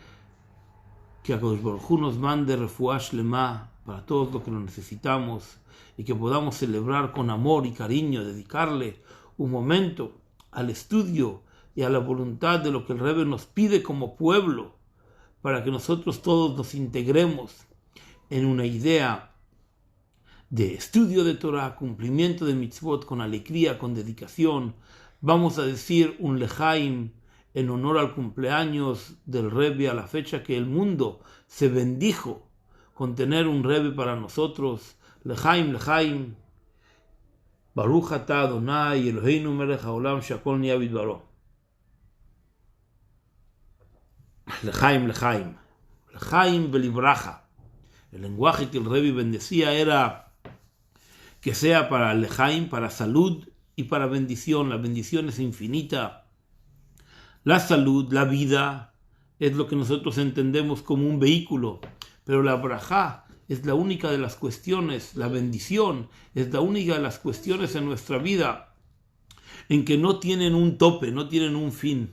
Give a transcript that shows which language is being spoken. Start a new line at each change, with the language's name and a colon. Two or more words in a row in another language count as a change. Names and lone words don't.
Spanish: que
Hebrew: הקדוש ברוך הוא
Spanish: nos mande
Hebrew: רפואה שלמה
Spanish: para todos los que lo necesitamos, y que podamos celebrar con amor y cariño, dedicarle un momento al estudio y a la voluntad de lo que el Rebbe nos pide como pueblo, para que nosotros todos nos integremos en una idea de estudio de Torah, cumplimiento de mitzvot con alegría, con dedicación. Vamos a decir un lejaim en honor al cumpleaños del Rebbe, a la fecha que el mundo se bendijo con tener un Rebbe para nosotros.
Hebrew: לחיים, לחיים, ברוך אתה ה' אלוהינו מלך העולם שהכל נהיה בדברו. לחיים, לחיים, לחיים ולברכה.
Spanish: El lenguaje que el Rebbe bendecía era que sea para lejaim, para salud y para bendición. La bendición es infinita. La salud, la vida, es lo que nosotros entendemos como un vehículo, pero la brajá es la única de las cuestiones, la bendición es la única de las cuestiones en nuestra vida en que no tienen un tope, no tienen un fin.